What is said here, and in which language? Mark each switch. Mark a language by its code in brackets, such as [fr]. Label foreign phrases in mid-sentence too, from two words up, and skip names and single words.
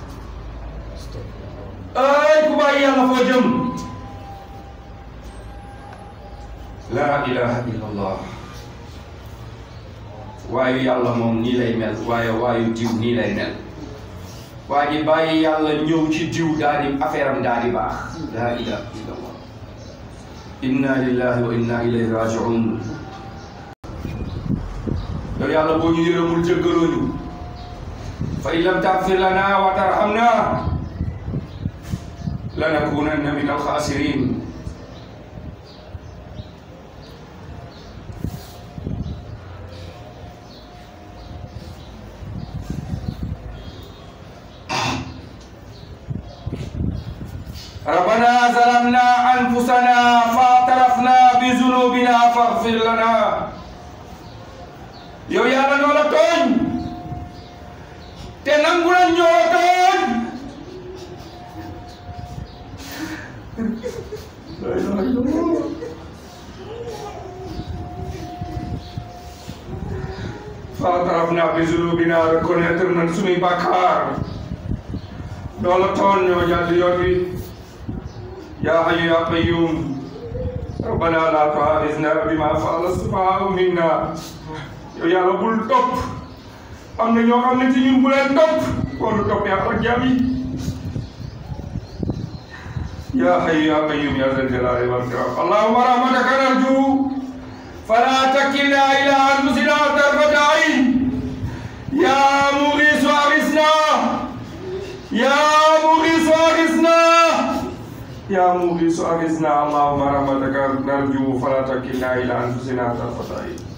[wo] ay ku bàyyi yàlla foo jëm [ar] لا إله إلا الله [wo] waayu yàlla moom nii lay mel waayu diw nii lay mel waa ji bàyyi yàlla ñëw ci diw daal di affaire am daal di baax [ar] لا إله إلا الله إنا لله وإنا إليه راجعون [wo] yow yàlla boo ñu yërëmul jéggaloo ñu fa [ar] إن لم تغفر لنا وترحمنا لنكونن من الخاسرين ربنا ظلمنا أنفسنا فاعترفنا بذنوبنا فاغفر لنا [wo] yow yàlla ñoo la tooñ te nangu nañ ñoo la tooñ [ar] فاعترفنا بذنوبنا [wo] reconnaître nañ suñuy bàkkaar ñoo la tooñ ñoo jàdd yoon wi [ar] يا حي يا قيوم ربنا لا تؤاخذنا بما فعل السفهاء منا [wo] yow yàlla bul topp am na ñoo xam ne ci ñun bu leen topp wala topp yaa ak jaam yi [ar] يا حي يا قيوم يا ذا الجلال والإكرام اللهم رحمتك نرجو فلا تكلنا إلى أنفسنا طرفة عين يا مغيث أغثنا يا مغيث أغثنا يا مغيث أغثنا اللهم رحمتك نرجو فلا تكلنا إلى أنفسنا طرفة عين